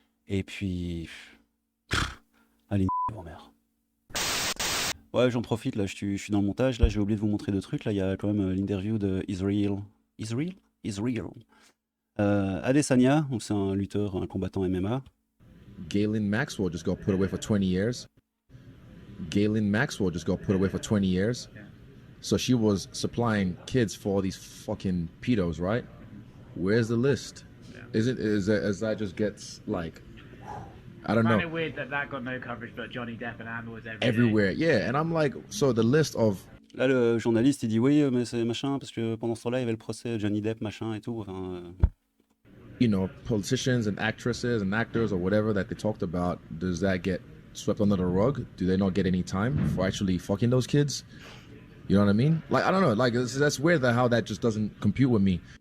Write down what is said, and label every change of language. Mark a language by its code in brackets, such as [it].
[fr] Et puis, allez, vos mères. Ouais, j'en profite, là, je suis dans le montage, là, j'ai oublié de vous montrer deux trucs. Là, il y a quand même l'interview de Israel. Israel? Israel. Adesanya, donc c'est un lutteur, un combattant MMA. [en] Galen Maxwell just got put away for 20 years. Galen Maxwell just got put away for 20 years. So she was supplying kids for these fucking pedos, right? Where's the list? Is that just gets like, I don't know. Kind of weird that got no coverage, but Johnny Depp and Amber was everywhere. Yeah, and I'm like, so the list of. [fr] Là, le journaliste, il dit oui, mais c'est machin, parce que pendant ce temps-là, il y avait le procès Johnny Depp, machin et tout. Enfin, [en] You know, politicians and actresses and actors or whatever that they talked about, does that get swept under the rug? Do they not get any time for actually fucking those kids? You know what I mean? Like, I don't know. Like, that's weird that how that just doesn't compute with me.